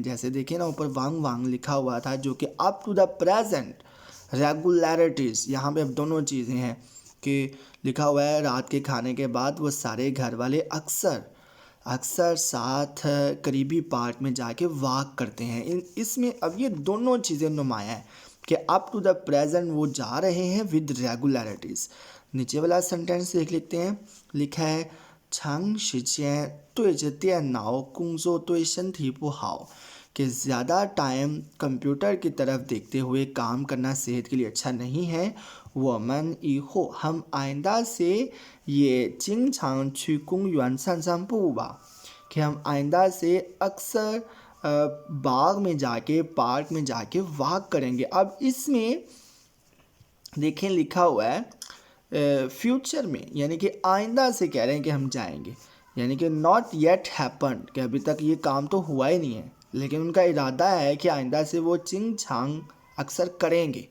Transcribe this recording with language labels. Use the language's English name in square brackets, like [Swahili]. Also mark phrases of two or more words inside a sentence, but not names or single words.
[Urdu] جیسے دیکھیے نا اوپر [Chinese] 往往 [Urdu] لکھا ہوا تھا، جو کہ [English] up to the present regularities, [Urdu] یہاں پہ اب دونوں چیزیں ہیں، کہ لکھا ہوا ہے رات کے کھانے کے بعد وہ سارے گھر والے اکثر اکثر ساتھ قریبی پارک میں جا کے واک کرتے ہیں. اس میں اب یہ دونوں چیزیں نمایاں ہیں کہ [English] up to the present [Urdu] وہ جا رہے ہیں [English] with regularities. [Urdu] نیچے والا سینٹینس دیکھ لیتے ہیں. لکھا ہے [Chinese] 长时间对着电脑工作对身体不好 [Urdu] کہ زیادہ ٹائم کمپیوٹر کی طرف دیکھتے ہوئے کام کرنا صحت کے لیے اچھا نہیں ہے. [Chinese] 我们以后 [Urdu] ہم آئندہ سے یہ [Chinese] 经常去公园散散步吧 [Urdu] کہ ہم آئندہ سے اکثر باغ میں جا کے پارک میں جا کے واک کریں گے. اب اس میں دیکھیں لکھا ہوا ہے فیوچر میں، یعنی کہ آئندہ سے کہہ رہے ہیں کہ ہم جائیں گے، یعنی کہ [English] not yet happened [Urdu] کہ ابھی تک یہ کام تو ہوا ہی نہیں ہے، لیکن ان کا ارادہ ہے کہ آئندہ سے وہ [Chinese] 经常 [Urdu] اکثر کریں گے.